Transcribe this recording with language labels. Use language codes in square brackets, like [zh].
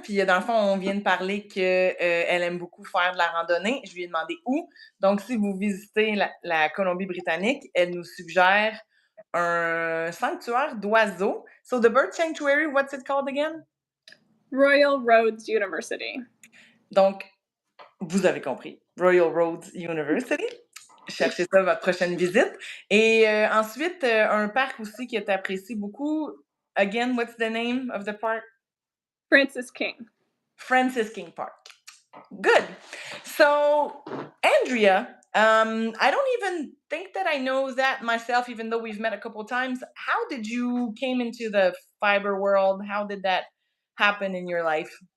[fr] Puis, dans le fond, on vient de parler qu'elle aime beaucoup faire de la randonnée. Je lui ai demandé où. Donc, si vous visitez la Colombie-Britannique, elle nous suggère un sanctuaire d'oiseaux. [en] So, the bird sanctuary, what's it called again? Royal Roads University. [fr] Donc, vous avez compris. [en] Royal Roads University. [fr] Cherchez ça votre prochaine visite. Et ensuite, un parc aussi qui est apprécié beaucoup. [en] Again, what's the name of the park? Francis King. Francis King Park. Good. So, Andrea, I don't even think that I know that myself, even though we've met a couple of times. How did you came into the fiber world? How did that happen in your life?